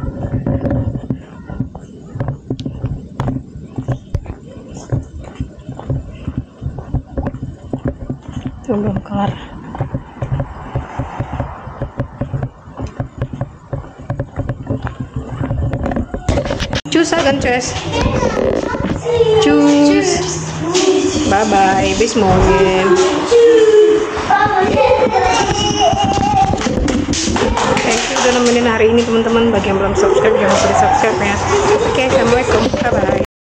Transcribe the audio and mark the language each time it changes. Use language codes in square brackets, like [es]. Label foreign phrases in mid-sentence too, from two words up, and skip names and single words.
[id] Itu belum kelar. Cus agan cus. [en] Cus. Bye bye. [de] Bis morgen. [en] Thank you [id] udah nemenin hari ini, teman-teman. Bagi yang belum subscribe, jangan lupa di subscribe ya. Oke, assalamualaikum. [en] Bye bye.